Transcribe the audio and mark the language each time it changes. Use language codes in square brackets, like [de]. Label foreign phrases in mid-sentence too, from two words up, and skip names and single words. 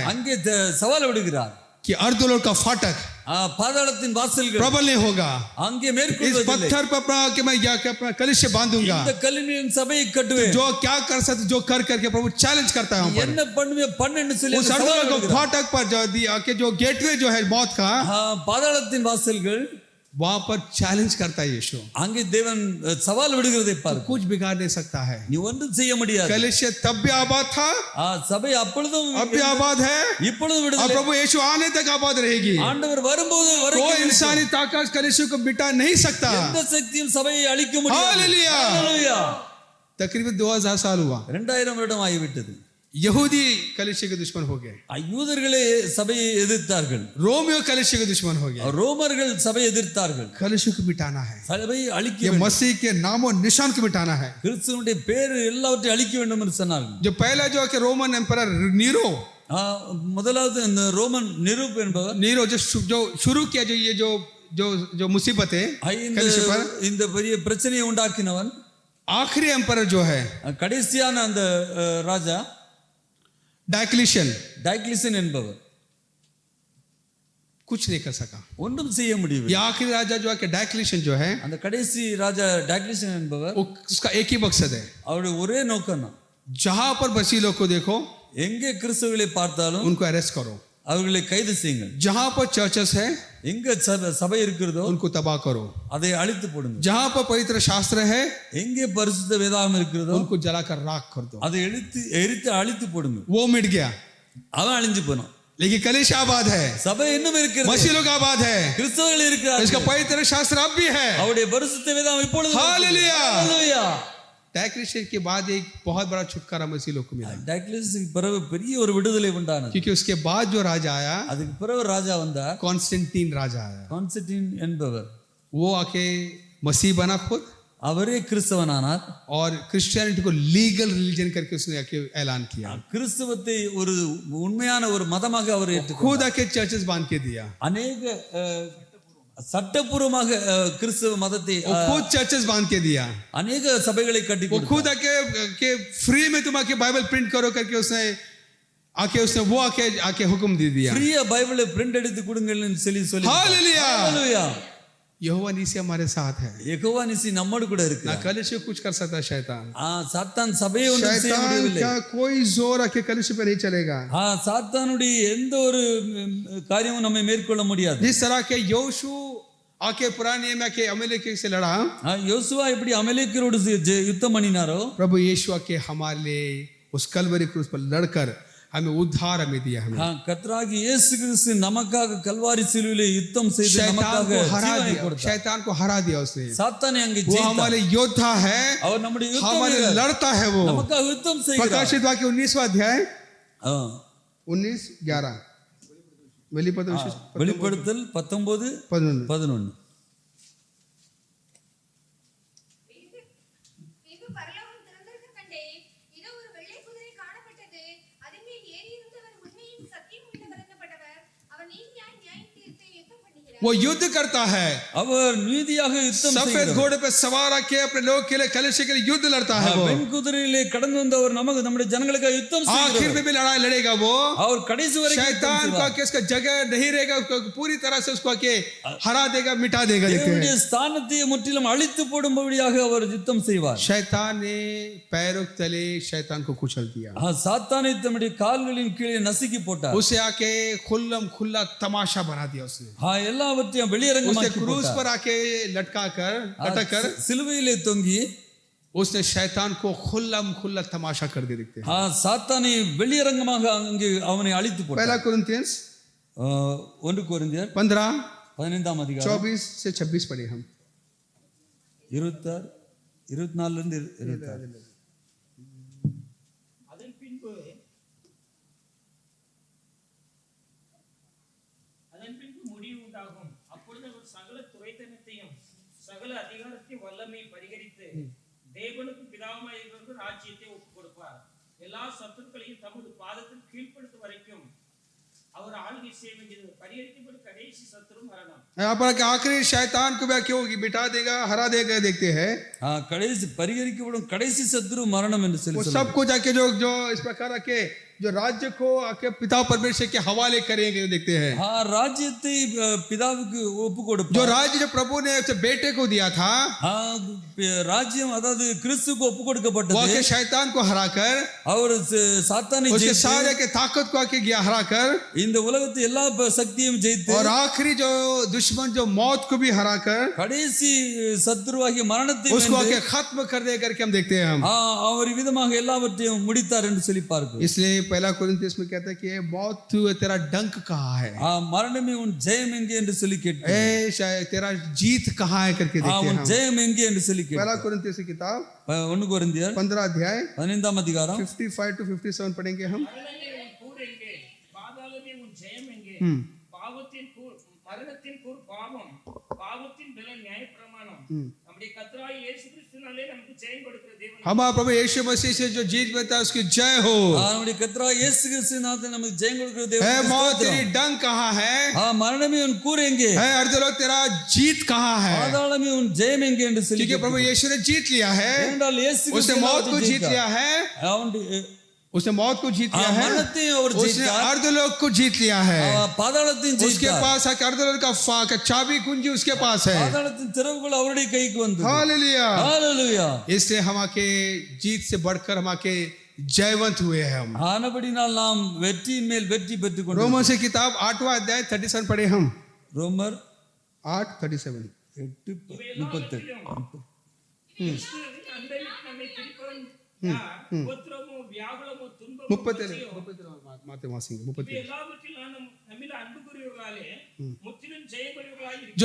[ta] அங்கே சவால் விடுகிறார். [hi] कि अर्धलोक का फाटक [ta] பாதாளத்தின் வாசல்கள் [hi] प्रबल नहीं होगा। [ta] அங்கே [hi] इस [ta] மேற்கொள்வதில்லை. [hi] पत्थर पर अपना कि मैं जाकर अपना कलीसिया बांधूंगा। [ta] இந்த கல்லின் மேல் சபையை கட்டுவேன். [hi] जो क्या कर सकते, जो कर करके प्रभु चैलेंज करता है वहां पर। [ta] என்ன பண்ணுவே பண்ணுன்னு சொல்லி [hi] उस [ta] அந்த சவால் [hi] अर्धलोक [ta] விடுகிறார். [hi] फाटक पर जो आके जो गेटवे जो है मौत का, [ta] பாதாளத்தின் வாசல்கள் [hi] वहां पर चैलेंज करता है यीशु। [ta] அங்கே தேவன் சவால் விடுகிறதை பாரு. [hi] कुछ बिगाड़ नहीं सकता है। [ta] நீ ஒன்றும் செய்ய முடியாது. [hi] कलीसिया तब भी आबाद था, [ta] சபை அப்பொழுதும் [hi] अब भी आबाद है, [ta] இப்பொழுதும் [hi] और [ta] விடுதலை. [hi] प्रभु यीशु आने तक आबाद रहेगी। [ta] ஆண்டவர் வரும்போது [hi] कोई [ta] வரைக்கும் [hi] इंसानी ताकत कलीसिया को मिटा नहीं सकता। [ta] எந்த சக்தியும் சபையை அழிக்க முடியாது. [hi] हालेलुया। [ta] ஹalleluya. [hi] तकरीबन 2000 साल हुआ, [ta] 2000 வருடம் ஆகிவிட்டது. [hi] यहूदी कलीसिया के दुश्मन हो गए, [ta] யூதர்களே சபையை எதிர்த்தார்கள், [hi] रोमियो कलीसिया के दुश्मन हो गए। [ta] ரோமர்கள் சபையை எதிர்த்தார்கள். [hi] कलीसिया को मिटाना है, [ta] சபையை அழிக்க [hi] ये [ta] வேண்டும். [hi] मसीह के नाम और निशान को मिटाना है। [ta] கிறிஸ்துவனுடைய பேர் எல்லாவற்றையும் அழிக்க வேண்டும் என்று சொன்னார்கள். [hi] जो पहला जो है कि रोमन एम्परर नीरो, [ta] முதலாவது இந்த ரோமன் நிரூப் என்பவர் [hi] नीरो जो शुरू किया जो ये जो जो जो मुसीबत है कलीसिया पर, [ta] இந்த பெரிய பிரச்சனையை உண்டாக்கினவன், [hi] आखिरी एम्परर जो है [ta] கடைசியான அந்த ராஜா [hi] डायक्लिशियन, [ta] டைக்லிசன் என்பவர் [hi] कुछ नहीं कर सका। [ta] ஒன்றும் செய்ய முடியவில்லை. [hi] ये आखिरी राजा जो है कि डायक्लिशियन जो है, [ta] அந்த கடைசி ராஜா டைக்லிசன் என்பவர், [hi] उसका एक ही मकसद है, [ta] அவருடைய ஒரே நோக்கம் தான், [hi] जहां पर बसी लोग को देखो [ta] எங்கே கிறிஸ்துவர்களை பார்த்தாலும் [hi] उनको अरेस्ट करो। [ta] அவர்களை கைது செய்யுங்கள். [hi] जहां पर चर्चेस है [ta] எங்க சபை இருக்கிறதோ [hi] उनको तबाह करो, [ta] அதை அழித்து போடுங்க. [hi] जहां पर पवित्र शास्त्र है [ta] எங்கே பரிசுத்த வேதாகம் இருக்கிறதோ [hi] उनको जलाकर राख कर दो. [ta] அதை எரித்து அழித்து போடுங்க. [hi] वो मिट गया, [ta] அவன் அழிஞ்சு போனான். [hi] लेकिन कलीसिया आबाद है, [ta] சபை இன்னும் இருக்கிறது, [hi] मसीह लोग आबाद है, [ta] கிறிஸ்தவர்கள் இருக்கிறார்கள். [hi] इसका पवित्र शास्त्र अब भी है. [ta] அவருடைய பரிசுத்த வேதாகம் இப்பொழுது [hi] हालेलुया. [ta] ஹalleluya. [hi] डायक्लिसियस के बाद एक बहुत बड़ा छुटकारा मसीह लोग को मिला, [ta] டைக்லிஸுக்கு பிறகு பெரிய ஒரு விடுதலை உண்டானது. [hi] क्योंकि उसके बाद जो राजा आया, [ta] அதுக்கு பிறகு ராஜா வந்தார், [hi] कॉन्स्टेंटीन राजा आया. [ta] கான்ஸ்டன்டின் என்பவர். [hi] वो आके मसीह बना खुद [ta] அவரே கிறிஸ்தவனானார். [hi] और क्रिश्चियनिटी को [en] legal religion [hi] करके उसने आके ऐलान किया, [ta] கிறிஸ்தவத்தை ஒரு உண்மையான ஒரு மதமாக அவர் ஏற்றுக்கொண்டார். [hi] खुद आके चर्चेस बांध के दिया, [ta] அநேக சட்டபூர்வமாக கிறிஸ்தவ மதத்தை [hi] वो खुद चर्चेस बांध के दिया, [ta] அநேக சபைகளை கட்டி [hi] वो [ta] கொடுத்தார். [hi] खुद आके फ्री में तुम आके बाइबल प्रिंट करो करके उसने वो आके हुक्म दे दिया. [ta] ஃப்ரீயா பைபிளை பிரிண்ட் எடுத்து கொடுங்கன்னு சொல்லி [hi] हालेलुया. [ta] ஹalleluya. [hi] यहोवा नीसी हमारे साथ है, [ta] யெகோவா நிசி நம்மோடு கூட [hi] ना [ta] இருக்கிறார். [hi] कलीसिया कुछ कर सकता शैतान. [ta] சாத்தான் சபையை ஒன்றும் செய்ய [hi] शैतान [ta] முடியவில்லை. [hi] का कोई जोर आके कलीसिया पे नहीं चलेगा. [ta] சாத்தானுடைய எந்த ஒரு காரியமும் நம்மை மேற்கொள்ள முடியாது. [hi] जिस तरह के योशू आके पुराने नियम में के अमेलेक से लड़ा, [ta] யோசுவா எப்படி அமலேக்கியரோடு யுத்தம் பண்ணினாரோ, [hi] प्रभु यीशु आके हमारे लिए उस कलवरी क्रूस पर लड़कर हमें उद्धार हमें दिया. हमें [ta] கர்த்தராகிய இயேசு கிறிஸ்து நமக்காக கல்வாரி சிலுவையிலே யுத்தம் செய்து [hi] शैतान [ta] நமக்காக [hi] को हरा [ta] ஜீவனை [hi] दिया, [ta] கொடுத்தார். [hi] शैतान को हरा दिया उसने. [ta] சாத்தானை அங்கே [hi] वो [ta] ஜெயித்தார். [hi] हमारे योद्धा है, [ta] அவர் நம்முடைய யுத்தம் [hi] हमारे [ta] வீரர். [hi] लड़ता है. वो [ta] நமக்காக யுத்தம் செய்கிறார். [hi] प्रकाशित वाक्य 19वां अध्याय [ta] ஆ. 19:11 வெளிப்படுத்தல் 19:11. பின்பு பரலோகம் திறந்திருக்க கண்டேன். இதோ ஒரு வெள்ளை குதிரை காணப்பட்டது. அதன் மேல் ஏறி இருந்தவர் உண்மையும் சத்தியம் உள்ளவர் என்னப்பட்டவர். அவர் நீதியாய் நியாயம் தீர்த்து யுத்தம் பண்ணுகிறார். [hi] वो युद्ध करता है, [ta] அவர் நீதியாக யுத்தம் [hi] सफेद [ta] செய்கிறார். [hi] घोड़े पे सवार आके अपने लोग के लिए कलीसिया के लिए युद्ध लड़ता है. वो [ta] பெண் குதிரையிலே கடந்து வந்தவர் நமக்கு நம்முடைய ஜனங்களுக்காக யுத்தம் [hi] आखिर [ta] செய்கிறார். [hi] में भी लड़ाई लड़ेगा. वो [ta] அவர் கடைசி வரைக்கும் யுத்தம் [hi] शैतान को [ta] செய்வார். [hi] आके इसका जगह नहीं रहेगा, उसको पूरी तरह से उसको आके हरा देगा, मिटा देगा. देखते [ta] தேவனுடைய [hi] हैं [ta] ஸ்தானத்தை முற்றிலும் அழித்து போடும்படியாக அவர் யுத்தம் செய்வார். [hi] शैतान ने पैरों के तले शैतान को कुचल दिया, [ta] சாத்தானை தம்முடைய கால்களின் கீழே நசுக்கி போட்டார். [hi] उसे आके खुल्लम खुल्ला तमाशा बना दिया. उसने [ta] எல்லாவற்றையும் [hi] उसने [ta] வெளியரங்கமாக்கி [hi] क्रूस [ta] போட்டார். [hi] पर आके लटका कर लटक कर [ta] சிலுவையிலே தொங்கி [hi] उसने शैतान को खुल्लम खुल्ला तमाशा कर दिया. देखते हैं [ta] சாத்தானை வெளியரங்கமாக அங்கே அவனை अழித்து போட்டார். [hi] पहला कुरिन्थियंस [ta] 1 கொரிந்தியர் 15 15ஆம் அதிகாரம் [hi] 24 से 26 पढ़े हम. [ta] 26 24 இருந்து 26. அதன் பின்பு முடிவு உண்டாகும். அப்பொழுது அவர் சகல துரைத்தனத்தையும் சகல அதிகாரத்தையும் வல்லமை பரிகரித்து தேவனுக்கும் பிதாவுமாய் இருக்கிறவருக்கு ராஜ்யத்தை ஒப்புக் கொடுப்பார். எல்லா சத்துருக்களையும் தமது பாதத்தில் கீழ்ப்படுத்தும் வரைக்கும் அவர் ஆளுகை செய்ய வேண்டியது. பரிகரிக்கப்படும் கடைசி சத்துரு மரணம். [hi] यहाँ पर आखिरी शैतान को क्या क्यों मिटा देगा, हरा देगा. देखते हैं [ta] கடைசி பரிகரிக்கப்படும் கடைசி சத்துரு மரணம் என்று [hi] वो [ta] சொல்லி [hi] सब कुछ आके जो इस प्रकार के जो राज्य को आके पिता परमेश्वर के हवाले करेंगे. देखते हैं [ta] ராஜ்யத்தை பிதாவுக்கு ஒப்பு கொடுப்பார். [hi] जो राज्य जो प्रभु ने अपने बेटे को दिया था, [ta] ராஜ்யம் அதாவது கிறிஸ்துவுக்கு ஒப்பு [hi] वो [ta] கொடுக்கப்பட்டது. [hi] आके शैतान को हराकर [ta] அவர் சாத்தானை [hi] उसके [ta] ஜெயித்து [hi] सारे के ताकत को आके गया हराकर, [ta] இந்த உலகத்தை எல்லா சக்தியும் ஜெயித்து [hi] और आखिरी जो दुश्मन जो मौत को भी हराकर [ta] கடைசி சத்துருவாகிய மரணத்தை [hi] उसको [ta] வென்று, [hi] आके खत्म कर दे करके हम देखते हैं हम. [ta] அவர் விதமாக எல்லாவற்றையும் முடித்தார் என்று சொல்லி பார்க்கிறோம். [hi] इसलिए पहला कोरिन्थियस में कहता है कि ये मौत तेरा डंक कहाँ है, [ta] மரணமே உன் ஜெயம் எங்கே என்று சொல்லி கேட்கிறேன். [hi] ए शायद तेरा जीत कहाँ है करके देखते हैं [ta] உன் [hi] हम. [ta] ஜெயம் எங்கே என்று சொல்லி [hi] पहला [ta] கேட்கிறேன். [hi] कोरिन्थियस की किताब [ta] 1 கொரிந்தியர் [hi] 15 अध्याय [ta] 15ஆம் அதிகாரம் [hi] 55 to 57 पढ़ेंगे हम. [ta] மரணமே உன் கூர் எங்கே? பாதாளமே உன் ஜெயம் எங்கே? பாவத்தின் கூர் மரணத்தின் கூர் பாவம், பாவத்தின் பலன் நியாயப்பிரமாணம். நம்முடைய கர்த்தராகிய இயேசு கிறிஸ்துவினாலே நமக்கு ஜெயம் கொடுக்கிற தேவன். [hi] हमारा प्रभु यीशु मसीह से जो जीत मिलता है उसकी जय हो. [ta] நம்முடைய கர்த்தராகிய இயேசு கிறிஸ்துவினாலே நமக்கு ஜெயம் கொடுக்கிற [hi] है [ta] தேவன். [hi] मौत तेरी डंक कहाँ है, [ta] மரணமே உன் கூர் எங்கே? [hi] है अर्धलोक तेरा जीत कहाँ है, [ta] பாதாளமே உன் ஜெயம் எங்கே என்று சொல்லி [hi] क्योंकि प्रभु यीशु ने जीत लिया है. [ta] ஏனென்றால் இயேசு [hi] उसने मौत को जीत लिया है, उसने मौत को जीत लिया है, [ta] மரணத்தையும் அவர் [hi] उसने [ta] ஜெயித்தார். [hi] अर्धलोक को जीत लिया है. [ta] பாதாளத்தையும் [hi] उसके [ta] ஜெயித்தார். [hi] पास आके अर्धलोक का चाबी कुंजी उसके पास है. [ta] பாதாளத்தின் திறவுகள் அவருடைய கைக்கு வந்தது. [hi] हालेलुया. [ta] ஹalleluya. [hi] इसलिए हम आके जीत से बढ़कर हम आके जयवंत हुए हैं हम। [ta] ஆனபடினால் நாம் வெற்றியின் மேல் வெற்றி பெற்றுக் கொண்டோம். [hi] रोमन से किताब 8वां अध्याय 37 पढ़े हम। [ta] ரோமர் 8:37 8:38 கிறிஸ்துவின் அன்பையில் நம்மை பிரிப்பவன் யார்? உபத்திரவமோ, வியாகுலமோ, துன்பமோ, 37 माते वासिंगे 37 எல்லாவற்றிலும் நம்மில் அன்பு கூறியவர்களாலே முற்றிலும் ஜெயமுடையவர்களாய் இருக்கிறோம்.